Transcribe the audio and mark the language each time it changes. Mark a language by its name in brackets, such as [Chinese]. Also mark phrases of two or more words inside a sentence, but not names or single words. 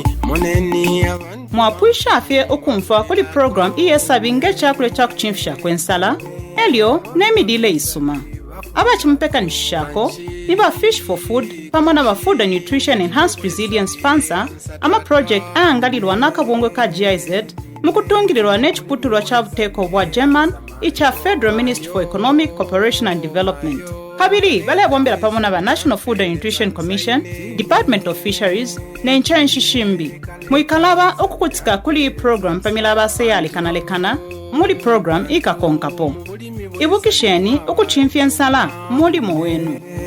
[Bemba] mwapwisha afye okumfa kuli program iyesabi ngechakule chakuchimfisha kwensala elio nemidile isuma abachimpeka nishako niba Fish for Food pamona ba Food and Nutrition Enhanced Resilience sponsor ama project aangalirwa nakabungwe ka GIZ mukutungilirwa nechiputulwa cha buteko bwa German icha Federal Ministry for Economic Cooperation and Development. Kabiri bale bombera pamona ba National Food and Nutrition Commission, Department of Fisheries na Inchanshi Shimbi. Muikalaba okukutika kuli program pamila baseyali kanalekana muri program ikakonkapo. Ibukisheni okuchimfya nsala muri mwenu.